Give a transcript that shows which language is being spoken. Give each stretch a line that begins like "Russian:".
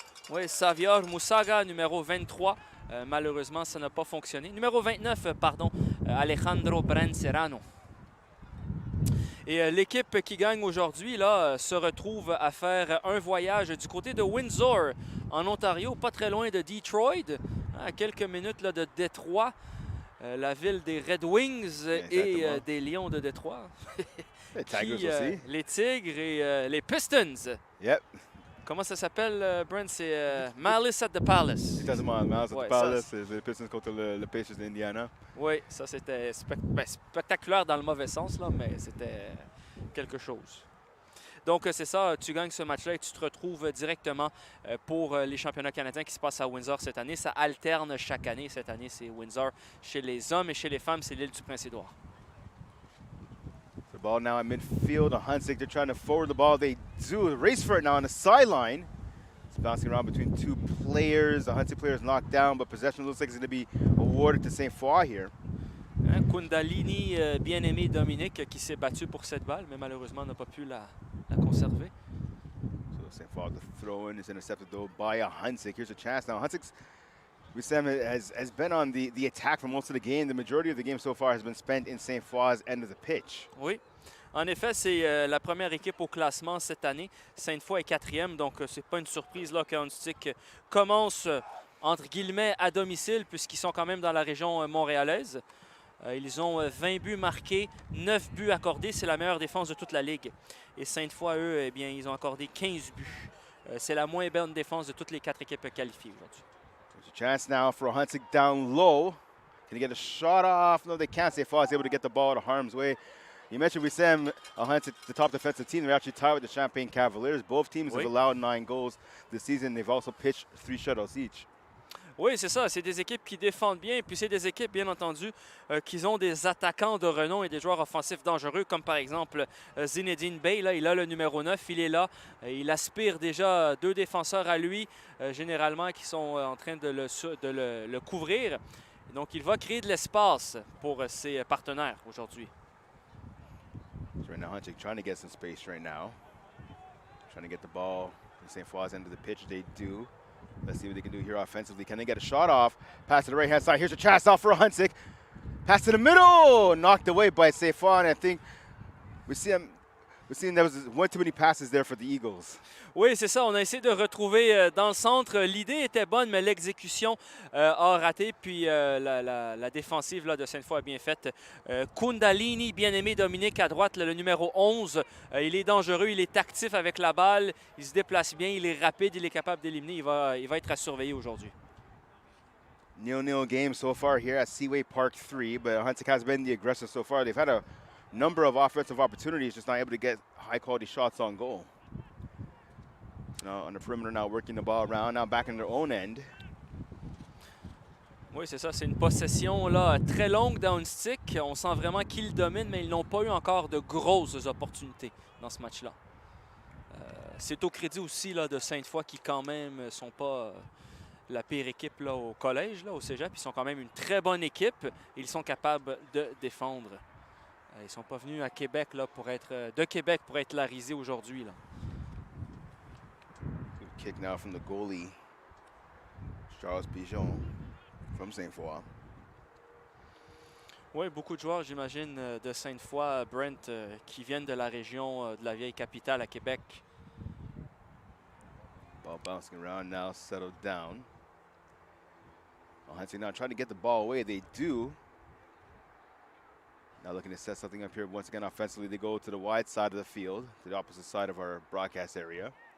French: Oui, Savior Moussaga, numéro 23. Malheureusement, ça n'a pas fonctionné. Numéro 29, pardon, Alejandro Brancerano. Et l'équipe qui gagne aujourd'hui se retrouve à faire un voyage du côté de Windsor, en Ontario, pas très loin de Detroit, à quelques minutes là, de Détroit, la ville des Red Wings et des Lions de Détroit. Les Tigers aussi. Les Tigres et les Pistons.
English: Yep.
French: Comment ça s'appelle, Brent? C'est Malice at the Palace.
English: It doesn't mind. Malice at the Palace.
French: Les Pistons contre le Pacers d'Indiana. Oui, ça c'était spectaculaire dans le mauvais sens, là, mais c'était quelque chose. Donc c'est ça, tu gagnes ce match-là et tu te retrouves directement pour les championnats canadiens qui se passent à Windsor cette année. Ça alterne chaque année. Cette année, c'est Windsor. Chez les hommes et chez les femmes, c'est l'île du Prince-Édouard.
English: The ball now at midfield. Ahuntsic, they're trying to forward the ball. They do a race for it now on the sideline. It's bouncing around between 2 players. The Ahuntsic player is knocked down, but possession looks like it's going to be awarded to Sainte Foy here.
French: Kundalini, bien-aimé Dominique, qui s'est battu pour cette balle, mais malheureusement n'a pas pu la conserver.
English: So Sainte Foy, the throw-in is intercepted though by Ahuntsic. Here's a chance now. Ahuntsic has been on the attack for most of the game. The majority of the game so far has been spent in Sainte Foy's end of the pitch.
French: Oui. En effet, c'est la première équipe au classement cette année. Sainte Foy est 4e, donc c'est pas une surprise là qu'Ahuntsic commence entre guillemets à domicile puisqu'ils sont quand même dans la région montréalaise. Ils ont 20 buts marqués, 9 buts accordés. C'est la meilleure défense de toute la Ligue. Et Sainte Foy, eux, eh bien, ils ont accordé 15 buts. C'est la moins bonne défense de toutes les 4 équipes qualifiées aujourd'hui.
English: There's a chance now for Ahuntsic down low. Can he get a shot off? No, they can't. Sainte Foy is able to get the ball out of harm's way. You mentioned Wissam Ahuntsic, the top defensive team. They're actually tied with the Champagne Cavaliers. Both teams have allowed 9 goals this season. They've also pitched 3 shutouts each.
French: Oui, c'est ça. C'est des équipes qui défendent bien. Puis c'est des équipes, bien entendu, qui ont des attaquants de renom et des joueurs offensifs dangereux, comme par exemple Zinedine Bey. Là, il a le numéro 9. Il est là. Il aspire déjà 2 défenseurs à lui, généralement, qui sont en train de le couvrir. Donc, il va créer de l'espace pour ses partenaires aujourd'hui.
English: Right now, Ahuntsic trying to get some space right now. Trying to get the ball in Sainte Foy's end of the pitch. They do. Let's see what they can do here offensively. Can they get a shot off? Pass to the right-hand side. Here's a chance off for Ahuntsic. Pass to the middle, knocked away by Sainte. I think we're seeing there was one too many passes there for the Eagles.
French: Oui, c'est ça. On a essayé de retrouver dans le centre. L'idée était bonne, mais l'exécution a raté. Puis la défensive là, de Sainte-Foy a bien faite. Kundalini, bien-aimé Dominique à droite, le numéro 11. Il est dangereux, il est actif avec la balle. Il se déplace bien, il est rapide, il est capable d'éliminer. Il va être à surveiller aujourd'hui.
English: 0-0 game so far here at Seaway Park 3, but Ahuntsic has been the aggressor so far. They've had a number of offensive opportunities, just not able to get high-quality shots on goal. Now on the perimeter, now working the ball around, now back in their own end.
French: Oui, c'est ça. C'est une possession là, très longue d'Ahuntsic. On sent vraiment qu'ils dominent, mais ils n'ont pas eu encore de grosses opportunités dans ce match-là. C'est au crédit aussi là, de Sainte-Foy qui quand même sont pas la pire équipe là, au collège, là, au cégep. Ils sont quand même une très bonne équipe et ils sont capables de défendre. Ils ne sont pas venus à Québec là, de Québec pour être larisés aujourd'hui.
English: Kick now from the goalie, Charles Pigeon from Sainte-Foy.
French: Oui, beaucoup de joueurs, j'imagine, de Sainte-Foy, Brent, qui viennent de la région de la vieille capitale à Québec.
English: Ball bouncing around now, settled down. Ahuntsic now trying to get the ball away. They do. Now looking to set something up here once again offensively. They go to the wide side of the field, to the opposite side of our broadcast area.